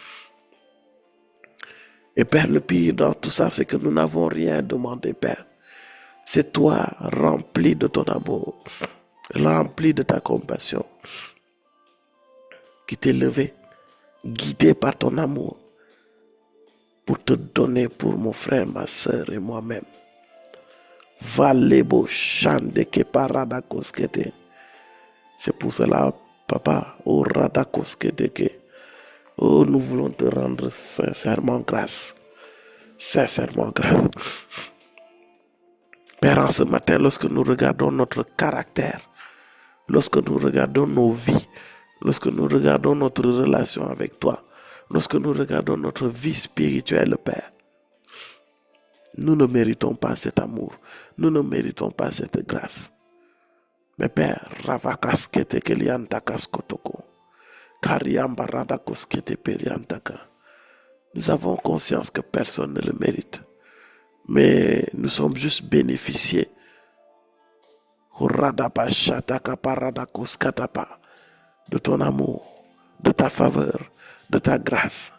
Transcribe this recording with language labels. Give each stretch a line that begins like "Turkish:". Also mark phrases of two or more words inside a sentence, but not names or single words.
French: Et Père, le pire dans tout ça, c'est que nous n'avons rien demandé, Père. C'est toi, rempli de ton amour, rempli de ta compassion, qui t'es levé, guidé par ton amour, pour te donner pour mon frère, ma soeur et moi-même. Valebo chande ke parada koskete. C'est pour cela, Papa, rada koskete ke. Nous voulons te rendre sincèrement grâce. Sincèrement grâce. Père, en ce matin, lorsque nous regardons notre caractère, lorsque nous regardons nos vies, lorsque nous regardons notre relation avec toi, lorsque nous regardons notre vie spirituelle, Père, nous ne méritons pas cet amour. Nous ne méritons pas cette grâce. Mais Père, ravakaskete keliantakaskotoko, kariambaradakoskete periantaka. Nous avons conscience que personne ne le mérite. Mais nous sommes juste bénéficiés de ton amour, de ta faveur, de ta grâce.